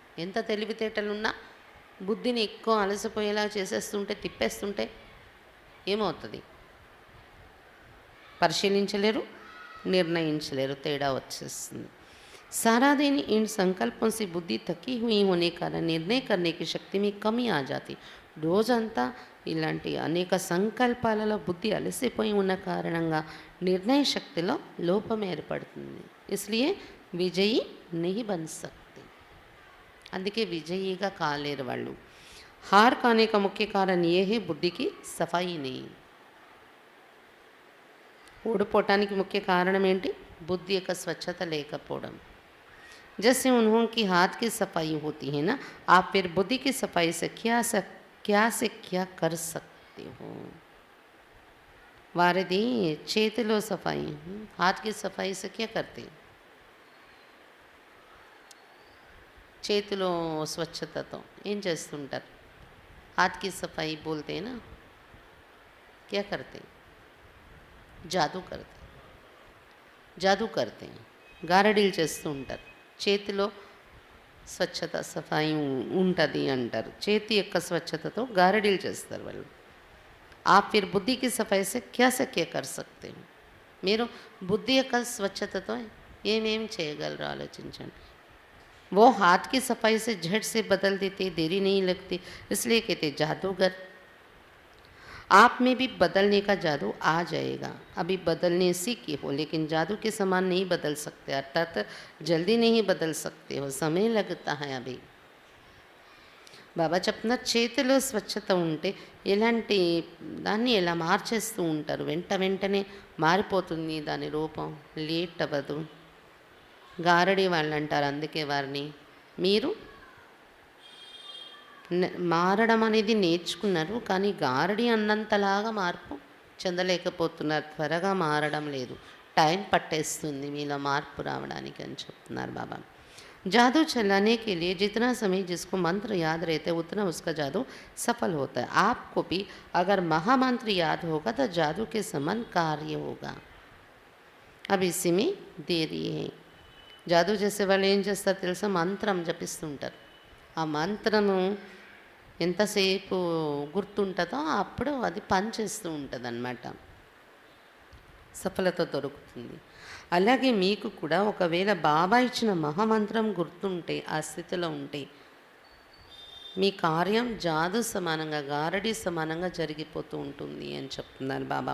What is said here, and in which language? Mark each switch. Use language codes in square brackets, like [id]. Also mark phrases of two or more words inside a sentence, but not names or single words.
[te] ఎంత తెలివితేటలున్నా బుద్ధిని ఎక్కువ అలసిపోయేలా చేసేస్తుంటే, తిప్పేస్తుంటే ఏమవుతుంది? పరిశీలించలేరు, నిర్ణయించలేరు, తేడా వచ్చేస్తుంది. [hi] सारा दिन इन संकल्पों से बुद्धि थकी हुई होने कारण निर्णय करने की शक्ति में कमी आ जाती. [te] రోజంతా ఇలాంటి అనేక సంకల్పాలలో బుద్ధి అలసిపోయి ఉన్న కారణంగా నిర్ణయ శక్తిలో లోపం ఏర్పడుతుంది. [hi] इसलिए विजयी नहीं बन सकते. [te] అందుకే విజయిగా కాలేరు వాళ్ళు. [hi] हार खाने का मुख्य कारण ये है बुद्धि की सफाई नहीं. [te] ఓడిపోవటానికి ముఖ్య కారణం ఏంటి? బుద్ధి యొక్క స్వచ్ఛత లేకపోవడం. [hi] जैसे उन्हों की हाथ की सफाई होती है ना, आप फिर बुद्धि की सफाई से क्या कर सकते हो. [te] వారిది చేతిలో సఫాయి, [hi] हाथ की सफाई से क्या करते? [te] చేతిలో స్వచ్ఛతతో ఏం చేస్తుంటారు? [hi] हाथ की सफाई बोलते हैं ना, क्या करते? जादू करते, जादू करते हैं, [te] గారడీలు చేస్తూ ఉంటారు. చేతిలో స్వచ్ఛత సఫాయి ఉంటుంది అంటారు. చేతి యొక్క స్వచ్ఛతతో గారడీలు చేస్తారు వాళ్ళు. [hi] आप फिर बुद्धि की सफाई से क्या कर सकते हो. [te] మీరు బుద్ధి యొక్క స్వచ్ఛతతో ఏమేమి చేయగలరో ఆలోచించండి. [hi] वो हाथ की सफाई से झट से बदल देते, देरी नहीं लगती, इसलिए कहते जादूगर. आप में भी बदलने का जादू आ जाएगा. अभी बदलने सीखे हो लेकिन जादू के समान नहीं बदल सकते, अर्थात जल्दी नहीं बदल सकते हो, समय लगता है अभी. [te] బాబా చెప్తున్న చేతిలో స్వచ్ఛత ఉంటే ఇలాంటి దాన్ని ఎలా మార్చేస్తూ ఉంటారు. వెంటనే మారిపోతుంది దాని రూపం, లేట్ అవ్వదు. గారడి వాళ్ళు అంటారు అందుకే వారిని. మీరు మారడం అనేది నేర్చుకున్నారు, కానీ గారడి అన్నంతలాగా మార్పు చెందలేకపోతున్నారు. త్వరగా మారడం లేదు, టైం పట్టేస్తుంది మీలో మార్పు రావడానికి అని చెప్తున్నారు బాబా. [hi] जादू चलाने के लिए जितना समय जिसको मंत्र याद रहता है उतना उसका जादू सफल होता है. आपको भी अगर महामंत्र याद होगा तो जादू के समान कार्य होगा. अब इसी में देरी है. [te] జాదూ చేసే వాళ్ళు ఏం చేస్తారు తెలుసా? మంత్రం జపిస్తుంటారు. ఆ మంత్రము ఎంతసేపు గుర్తుంటుందో అప్పుడు అది పనిచేస్తూ ఉంటుంది అన్నమాట, సఫలత దొరుకుతుంది. అలాగే మీకు కూడా ఒకవేళ బాబా ఇచ్చిన మహామంత్రం గుర్తుంటే, ఆ స్థితిలో ఉంటే మీ కార్యం జాదు సమానంగా, గారడీ సమానంగా జరిగిపోతూ ఉంటుంది అని చెప్తున్నారు బాబా.